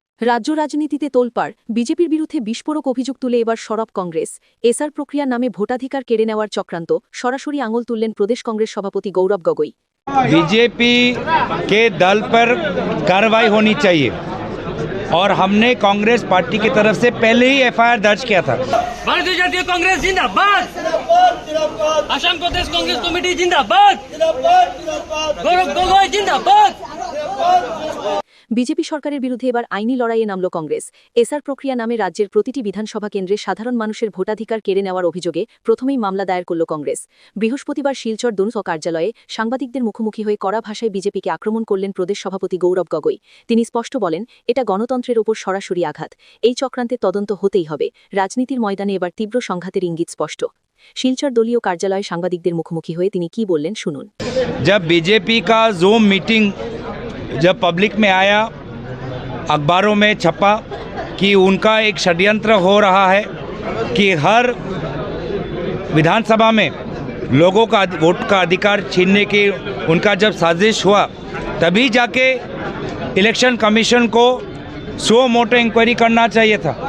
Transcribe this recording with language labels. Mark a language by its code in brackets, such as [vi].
[bn] রাজ্য রাজনীতিতে তোলপাড় বিজেপির বিরুদ্ধে বিস্ফোরক অভিযোগ তুলে এবার সরব কংগ্রেস এসআর প্রক্রিয়ার নামে ভোটাধিকার কেড়ে নেওয়ার চক্রান্ত সরাসরি আঙুল তুললেন প্রদেশ কংগ্রেস সভাপতি গৌরব গগৈ। [hi] बीजेपी के दल पर कार्रवाई होनी चाहिए और हमने कांग्रेस पार्टी की तरफ से पहले ही एफआईआर दर्ज किया था। भारतीय जातीय कांग्रेस जिंदाबाद, असम प्रदेश कांग्रेस कमेटी जिंदाबाद, गौरव गगৈ जिंदाबाद। [bn] বিজেপি সরকারের বিরুদ্ধে এবার আইনি লড়াইয়ে নামল কংগ্রেস। এসআর প্রক্রিয়া নামে রাজ্যের প্রতিটি বিধানসভা কেন্দ্রে সাধারণ মানুষের ভোটাধিকার কেড়ে নেওয়ার অভিযোগে প্রথমেই মামলা দায়ের করল কংগ্রেস। বৃহস্পতিবার শিলচর দনুস কার্যালয়ে সাংবাদিকদের মুখোমুখি হয়ে কড়া ভাষায় বিজেপিকে আক্রমণ করলেন প্রদেশ সভাপতি গৌরব গগৈ। তিনি স্পষ্ট বলেন, এটা গণতন্ত্রের ওপর সরাসরি আঘাত। এই চক্রান্তের তদন্ত হতেই হবে। রাজনীতির ময়দানে এবার তীব্র সংঘাতের ইঙ্গিত স্পষ্ট। শিলচর দলীয় কার্যালয়ে সাংবাদিকদের মুখোমুখি হয়ে তিনি কি বললেন শুনুন। [hi] जब बीजेपी का जूम मीटिंग जब पब्लिक में आया, अखबारों में छपा कि उनका एक षड्यंत्र हो रहा है कि हर विधानसभा में लोगों का वोट का अधिकार छीनने की उनका जब साजिश हुआ, तभी जाके इलेक्शन कमीशन को सो मोटो इंक्वायरी करना चाहिए था।